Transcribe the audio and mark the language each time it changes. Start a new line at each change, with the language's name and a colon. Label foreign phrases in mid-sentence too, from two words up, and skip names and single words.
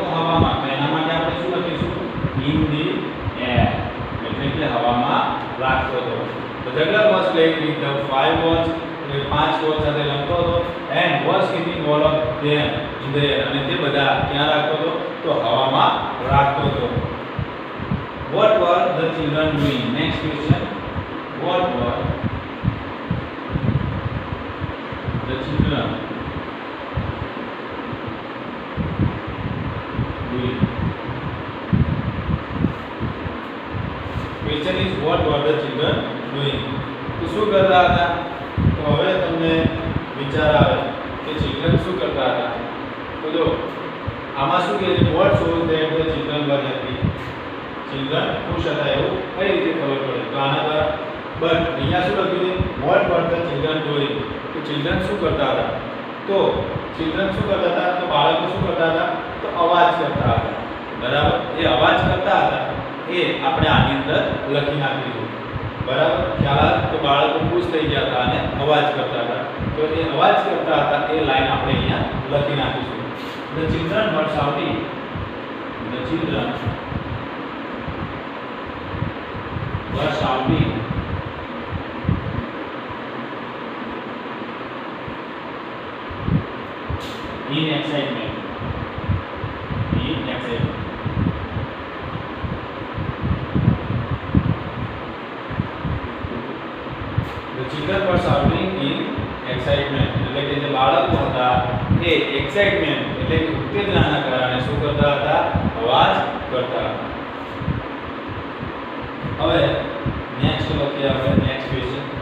Gujarati: હવામાં તો એના માટે આપણે શું લખીશું
English: in the air
Gujarati: એટલે કે હવામાં રાખતો હતો તો જગર
English: was playing with the 5 balls
Gujarati: એ 5 બોલ સાથે રમતો હતો
English: and was keeping all of them in the air
Gujarati: અને તે બધા ક્યાં રાખતો હતો તો હવામાં રાખતો હતો.
English: What were the children doing? Next question. What were the children doing? Question is what were the children doing?
Gujarati: તો શું કરતા હતા? તો હવે તમને વિચાર આવે કે children શું કરતા હતા? તો જો આમાં શું કહે છે
English: what shows that the children were happy?
Gujarati: children ખુશ હતા એવું કઈ રીતે ખબર પડે? તો આના દ્વારા બટ અહીંયા શું લખ્યું છે
English: what were the children doing?
Gujarati: તો children શું કરતા હતા? તો children શું કરતા હતા? તો બાળકો શું કરતા હતા? તો અવાજ કરતા હતા. બરાબર? એ અવાજ કરતા હતા એ આપણે આની અંદર લખી નાખીશું. બરાબર? ખ્યાલ આવે તો બાળકો ખુશ થઈ ગયા હતા અને અવાજ કરતા હતા. તો એ અવાજ કરતા હતા એ લાઈન આપણે અહીંયા લખી નાખીશું.
English: The children were shouting. The children were shouting in excitement. In excitement. The children were shouting in excitement.
Gujarati: એટલે કે જે બાળકો હતા એ excitement એટલે કે ઉત્તેજનાના કારણે શું કરતા હતા? અવાજ કરતા હતા. હવે નેક્સ્ટ લખીએ આપણે
English: next question.